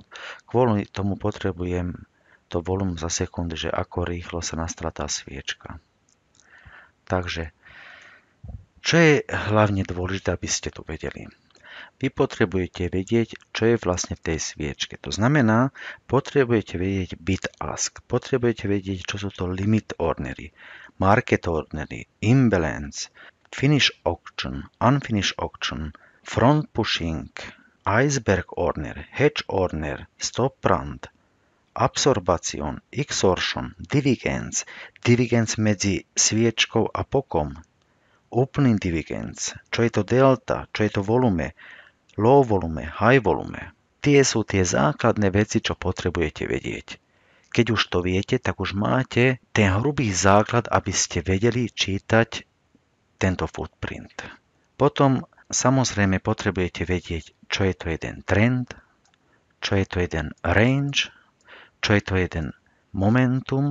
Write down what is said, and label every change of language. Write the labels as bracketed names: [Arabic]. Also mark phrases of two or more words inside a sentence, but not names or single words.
[Slovak] Kvôli tomu potrebujem to volum za sekundy, že ako rýchlo sa nastrá tá sviečka. Takže, čo je hlavne dôležité, aby ste tu vedeli? Vy potrebujete vedieť, čo je vlastne v tej sviečke. To znamená, potrebujete vedieť bid ask, potrebujete vedieť, čo sú to limit ordery, [English] market ordery, imbalance, finish auction, unfinished auction, front pushing, iceberg order, hedge order, stop run, absorption, extortion, divergence, divergence [Slovak] medzi sviečkou a pokom, úplný [English] divergence, [Slovak] čo je to [English] delta, [Slovak] čo je to [English] volume, low volume, high volume. [Slovak] Tie sú tie základné veci, čo potrebujete vedieť. Keď už to viete, tak už máte ten hrubý základ, aby ste vedeli čítať tento footprint. Potom samozrejme potrebujete vedieť, čo je to jeden trend, čo je to jeden range, čo je to jeden momentum.